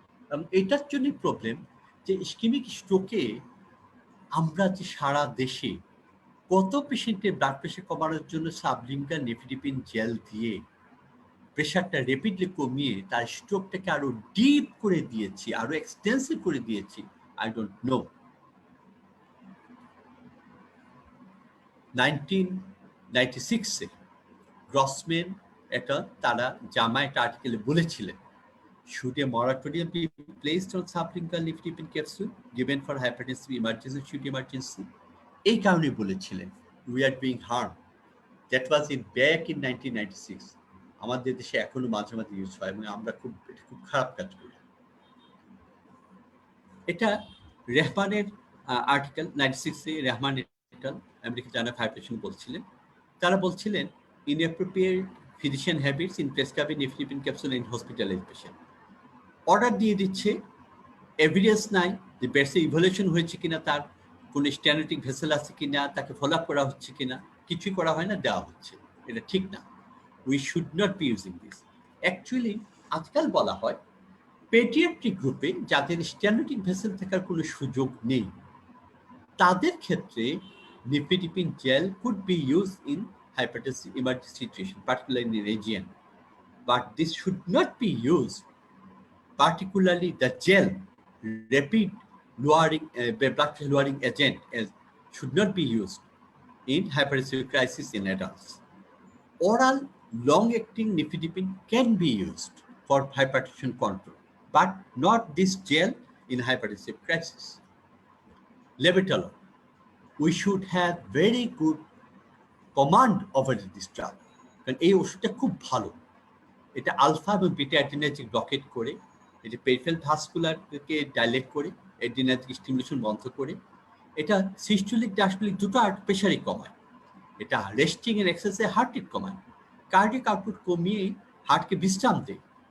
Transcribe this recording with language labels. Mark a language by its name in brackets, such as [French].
[Bangla] এবং এটার জন্য প্রবলেম যে ইসকেমিক স্ট্রোকে আমরা যে সারা দেশে কত পেশেন্টের ব্লাড প্রেশার কমানোর জন্য সাবলিঙ্গুয়াল নিফেডিপিন জেল দিয়ে প্রেশারটা র্যাপিডলি কমিয়ে তার স্ট্রোকটাকে আরো ডিপ করে দিয়েছি, আরো এক্সটেন্সিভ করে দিয়েছি, আই ডোন্ট নো। 1996-এ গ্রসম্যান এটা তারা জামা একটা আর্টিকেলে বলেছিলেন, [English] should a moratorium be placed on sublingual nifedipine capsule given for hypertensive emergency, acute emergency? [Bangla] এই কারণে বলেছিলেন [English] we are being harmed. That was back in 1996. [Bangla] আমাদের দেশে এখনো মাঝে মাঝে ইউজ হয়, এবং আমরা খুব খারাপ কাজ করি। এটা রেহমানের article 96-এ, Rehman American journal of hypertension বলছিলেন, তারা বলছিলেন [English] inappropriate physician habits in prescribing nifedipine capsule in hospitalized patient. [Bangla] Order দিয়ে দিচ্ছে, এভিডেন্স নাই যে বেডসে ইভলিউশন হয়েছে কিনা, তার কোনো স্ট্যানোটিক ভেসেল আছে কিনা, তাকে ফলো আপ করা হচ্ছে কিনা, কিছুই করা হয় না, দেওয়া হচ্ছে। এটা ঠিক না। [English] We should not be using this. [Bangla] Actually আজকাল বলা হয় পেডিয়াট্রিক গ্রুপে যাদের স্ট্যানোটিক ভেসেল থাকার কোনো সুযোগ নেই, তাদের ক্ষেত্রে nifedipine jail could be use in [English] hypertensive emergency situation, particularly in the region, but this should not be used, particularly the gel, rapid lowering, blood pressure lowering agent should not be used in hypertensive crisis in adults. Oral long-acting nifedipine can be used for hypertension control, but not this gel in hypertensive crisis. Labetalol, we should have very good command over this drug, [Bangla] কারণ এই ওষুধটা খুব ভালো। এটা alpha এবং beta অ্যাড্রিনার্জিক blockade করে, এটা peripheral ভাস্কুলারকে dilate করে, অ্যাড্রিনার্জিক স্টিমুলেশন বন্ধ করে, এটা সিস্টোলিক ডায়াস্টোলিক দুটো প্রেশারই কমায়, এটা রেস্টিং এর এক্সারসাইজে হার্ট রেট কমায়, কার্ডিয়াক আউটপুট কমিয়ে হার্টকে বিশ্রাম দেয়।